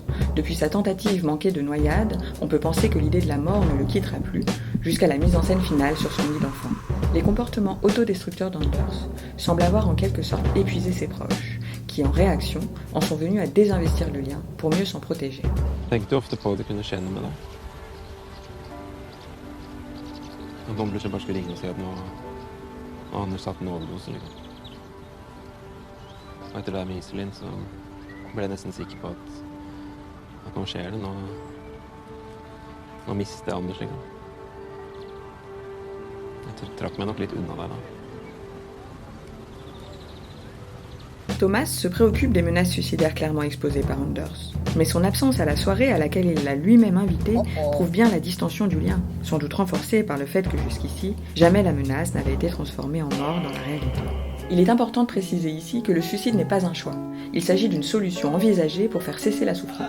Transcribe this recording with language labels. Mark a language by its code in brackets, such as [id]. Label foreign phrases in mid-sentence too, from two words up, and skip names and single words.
[fr] Depuis sa tentative manquée de noyade, on peut penser que l'idée de la mort ne le quittera plus, jusqu'à la mise en scène finale sur son lit d'enfant. Les comportements autodestructeurs d'Anders semblent avoir en quelque sorte épuisé ses proches, qui en réaction en sont venus à désinvestir le lien pour mieux s'en protéger. [no] Tenkte ofte på det kunne skje noe med deg. At noen plutselig bare skulle ringe og si at nå Anders satt en overdose, liksom. Og etter det med Iselin så ble jeg nesten sikker på at nå skjer det. Nå mister jeg Anders, liksom. trakk meg nok litt unna der, da. [fr] Thomas se préoccupe des menaces suicidaires clairement exposées par Anders. Mais son absence à la soirée à laquelle il l'a lui-même invité prouve bien la distension du lien, sans doute renforcée par le fait que jusqu'ici, jamais la menace n'avait été transformée en mort dans la réalité. Il est important de préciser ici que le suicide n'est pas un choix. Il s'agit d'une solution envisagée pour faire cesser la souffrance.